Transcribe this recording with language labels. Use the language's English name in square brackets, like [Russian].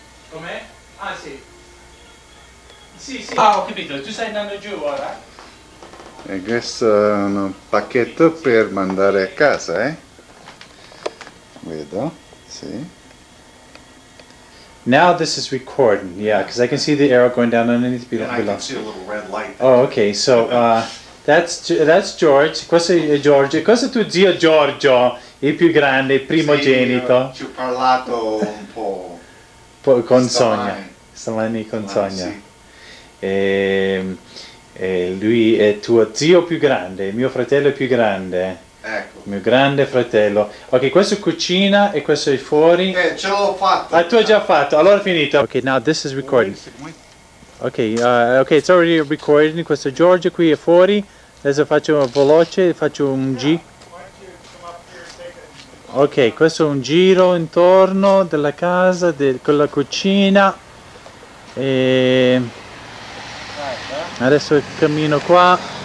[Italian] Com'è? Ah sì. Sì. Ah, ho capito, tu stai andando giù ora? E questo è un pacchetto per mandare a casa, Vedo, sì. [English] Now this is recording, yeah, because I can see the arrow going down underneath below. And I can see a little red light. Oh, okay, so that's George. [Italian] Questo è George. Questo è tuo zio Giorgio, il più grande, il primogenito. Sì, ci ho parlato un po'. Con Sonia. Stamani con Sonia. Sì. E lui è tuo zio più grande, mio fratello più grande. Ecco. Mio grande fratello. Ok, questo è cucina e questo è fuori. Ce l'ho fatto. Ah, tu hai già fatto, allora finito. [English] Ok, now this is recording. Ok, it's already recording. [Italian] Questo è George, qui è fuori. Adesso faccio veloce, faccio un G. Ok, questo è un giro intorno della casa, con la cucina. E adesso cammino qua.